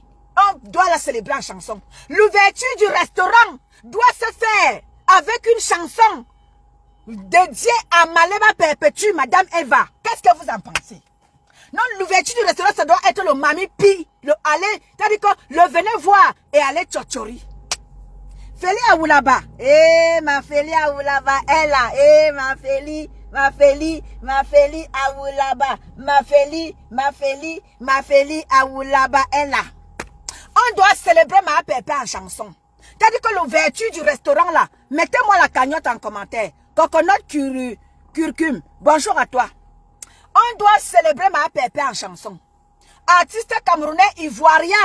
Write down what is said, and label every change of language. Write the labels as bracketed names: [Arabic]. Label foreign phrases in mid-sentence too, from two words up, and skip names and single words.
[French] On doit la célébrer en chanson. L'ouverture du restaurant doit se faire avec une chanson dédiée à Malema Perpétue, Madame Eva. Qu'est-ce que vous en pensez? Non, l'ouverture du restaurant, ça doit être le Mami Pi. Le aller, c'est-à-dire que le venez voir et aller tchotchori. Féli Aoulaba. Eh, ma Féli Aoulaba, elle là. Eh, ma Féli, ma Féli, ma Féli Aoulaba. Ma Féli, ma Féli, ma Féli Aoulaba, elle là. On doit célébrer ma pépé en chanson. C'est-à-dire que l'ouverture du restaurant là, mettez-moi la cagnotte en commentaire. Coconut curcum. Bonjour à toi. On doit célébrer ma pépé en chanson. Artiste camerounais ivoirien.